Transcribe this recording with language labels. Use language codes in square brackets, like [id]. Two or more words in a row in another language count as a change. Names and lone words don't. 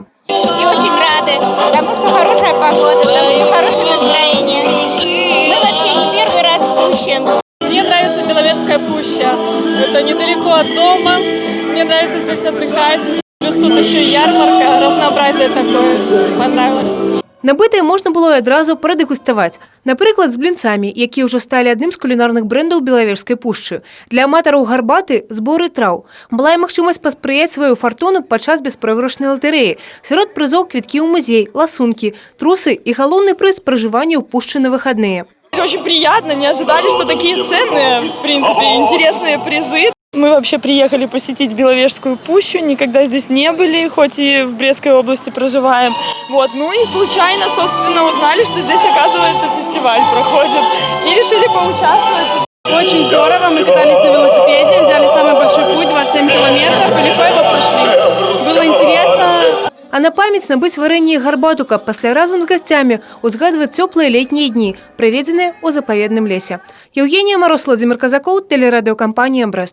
[ru] И очень рады, потому что хорошая погода, потому что хорошее настроение. Мы вообще не первый раз в пуще. Мне нравится Беловежская пуща. Это недалеко от дома. Мне нравится здесь отдыхать. Плюс тут еще и ярмарка, разнообразие такое. Понравилось. [be] Набытае можна было і адразу прадэгуставаць. Напрыклад, з блінцамі, якія ўжо сталі адным з кулінарных брэндаў Белавежскай пушчы. Для аматараў гарбаты – зборы траў. Была і магчымасць паспрыяць сваю фартуну падчас беспройгрышнай латарэі. Сярод прызоў квіткі ў музей, ласункі, трусы і галоўны прыз пражывання ў пушчы на выхадныя. [ru] Очень приятно, не ожидали, что такие ценные, в принципе, интересные призы. Мы вообще приехали посетить Беловежскую пущу, никогда здесь не были, хоть и в Брестской области проживаем. Вот. Ну и случайно, собственно, узнали, что здесь, оказывается, фестиваль проходит. И решили поучаствовать. Очень здорово, мы катались на велосипеде, взяли самый большой путь, 27 километров, и легко его прошли. Было интересно. [be] А на памяць набыць варэнне і гарбату, каб пасля разам з гасцямі узгадваць цёплыя летнія дні, праведзеныя ў запаведным лесе. [ru] Евгения Мороз, Владимир Казаков, телерадиокомпания «Брест».